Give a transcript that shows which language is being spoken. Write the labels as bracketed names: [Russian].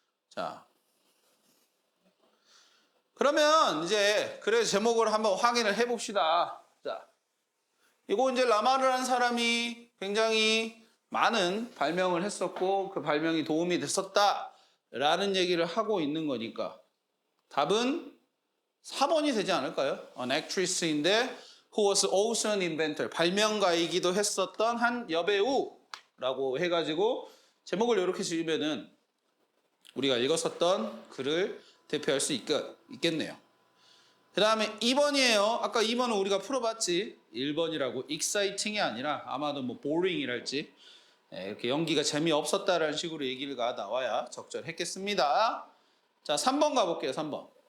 [Korean] 자, 그러면 이제 그래 제목을 한번 확인을 해봅시다. 자, 이거 이제 라마르라는 사람이 굉장히 많은 발명을 했었고 그 발명이 도움이 됐었다라는 얘기를 하고 있는 거니까 답은 4번이 되지 않을까요? [English] An actress인데 who was also an inventor. [Korean] 발명가이기도 했었던 한 여배우라고 해가지고 제목을 이렇게 지으면은 우리가 읽었었던 글을 대표할 수 있겠네요. 그 다음에 2번이에요. 아까 2번은 우리가 풀어봤지. 1번이라고 exciting이 아니라 아마도 뭐 boring이랄지 이렇게 연기가 재미없었다라는 식으로 얘기가 나와야 적절했겠습니다. 자, 3번 가볼게요. 3번.